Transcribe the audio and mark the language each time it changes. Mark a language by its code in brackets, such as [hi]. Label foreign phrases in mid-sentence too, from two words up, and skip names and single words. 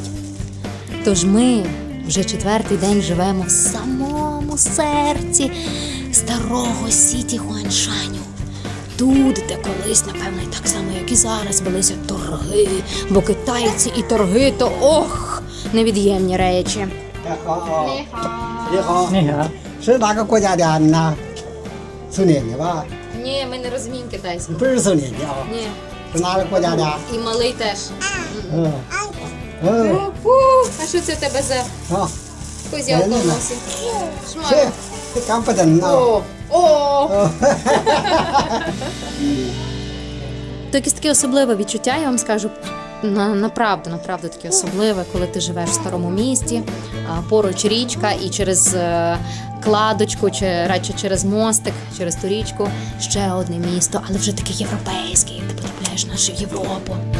[uk] Тож ми вже 4-й день живемо в самому серці старого Сіті Хуаншаню. Тут, де колись, напевно, і так само, як і зараз, велися торги, бо китайці і торги – то, ох, невід'ємні речі. [zh] 你好， [uk] Ні, а? [zh] 是哪个国家的啊？你呢？苏联的吧？ [uk] Ні, ми не розуміємо китайську. [zh] 不是苏联的啊， [uk] Ні. [zh] 是哪个国家的啊？ [uk] І малий теж. [zh] 嗯，嗯， [uk] А що це в тебе за [zh] 好， [uk] козявка в носі? [zh] 是，这刚不等啊。 [uk] О! То якесь таке особливе відчуття, я вам скажу, направду таке особливе, коли ти живеш в старому місті, поруч річка і через кладочку, чи радше через мостик, через ту річку, ще одне місто, але вже таке європейське, як ти потрапляєш в нашу Європу.